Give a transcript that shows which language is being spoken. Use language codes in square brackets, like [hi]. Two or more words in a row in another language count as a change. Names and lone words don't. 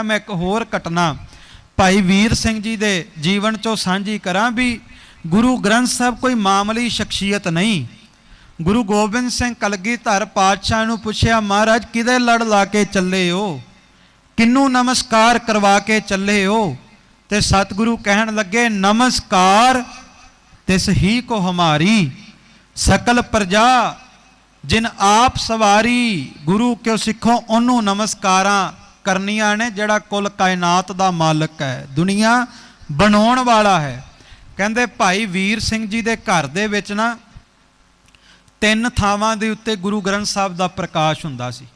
[pa] ਮੈਂ ਇਕ ਹੋਰ ਘਟਨਾ ਭਾਈ ਵੀਰ ਸਿੰਘ ਜੀ ਦੇ ਜੀਵਨ ਚੋਂ ਸਾਂਝੀ ਕਰਾਂ ਭੀ ਗੁਰੂ ਗ੍ਰੰਥ ਸਾਹਬ ਕੋਈ ਮਾਮੂਲੀ ਸ਼ਖ਼ਸੀਅਤ ਨਹੀਂ। ਗੁਰੂ ਗੋਬਿੰਦ ਸਿੰਘ ਕਲਗੀਧਰ ਪਾਤਸ਼ਾਹ ਨੂੰ ਪੁੱਛਿਆ ਮਹਾਰਾਜ ਕਿਦੇ ਲੜ ਲਾ ਕੇ ਚਲੇ ਹੋ, ਕਿਨੂ ਨਮਸਕਾਰ ਕਰਵਾ ਕੇ ਚਲੇ ਹੋ। ਤੇ ਸਤਗੁਰੂ ਕਹਨ ਲਗੇ ਨਮਸਕਾਰ ਤਿਸ ਹੀ ਕੋ ਹਮਾਰੀ ਸਕਲ ਪ੍ਰਜਾ ਜਿਨ ਆਪ ਸਵਾਰੀ। ਗੁਰੂ ਕਿਉਂ ਸਿੱਖੋ ਉਨ੍ਹੋਂ ਨੇ ਨਮਸਕਾਰਾਂ ਕਰਨੀਆਂ ਨੇ ਜਿਹੜਾ ਕੁਲ ਕਾਇਨਾਤ ਦਾ ਮਾਲਕ ਹੈ, ਦੁਨੀਆ ਬਣਾਉਣ ਵਾਲਾ ਹੈ। ਕਹਿੰਦੇ ਭਾਈ ਵੀਰ ਸਿੰਘ ਜੀ ਦੇ ਘਰ ਦੇ ਵਿਚ ਨਾ 3 ਥਾਵਾਂ ਦੇ ਉੱਤੇ ਗੁਰੂ ਗ੍ਰੰਥ ਸਾਹਬ ਦਾ ਪ੍ਰਕਾਸ਼ ਹੁੰਦਾ ਸੀ।